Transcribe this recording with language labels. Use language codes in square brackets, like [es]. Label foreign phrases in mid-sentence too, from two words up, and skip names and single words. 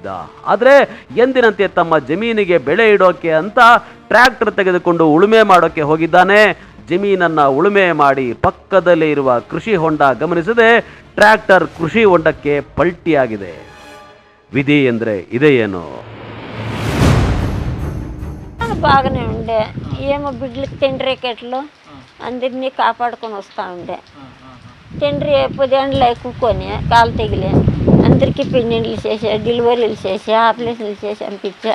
[kn] ಆದರೆ ಎಂದಿನಂತೆ ತಮ್ಮ ಜಮೀನಿಗೆ ಬೆಳೆ ಇಡೋಕೆ ಅಂತ ಟ್ರ್ಯಾಕ್ಟರ್ ತೆಗೆದುಕೊಂಡು ಉಳುಮೆ ಮಾಡೋಕೆ ಹೋಗಿದ್ದಾನೆ. ಜಮೀನನ್ನ ಉಳುಮೆ ಮಾಡಿ ಪಕ್ಕದಲ್ಲೇ ಇರುವ ಕೃಷಿ ಹೊಂಡ ಗಮನಿಸದೆ ಟ್ರ್ಯಾಕ್ಟರ್ ಕೃಷಿ ಹೊಂಡಕ್ಕೆ ಪಲ್ಟಿಯಾಗಿದೆ. [te] విధి ಎಂದ್ರೆ ఇదేయేనో. బాగానే ఉండే ఏమో బిడ్డలకి తండ్రి కెట్లు అందరినీ కాపాడుకొని వస్తూ ఉండే. తండ్రి 10 ఏళ్ళు ఎక్కుకొని కాలు తెగిలే అందరికీ పెళ్ళిళ్ళు చేసా, డెలివరీలు చేసా, ఆపరేషన్లు చేసి పంపించా.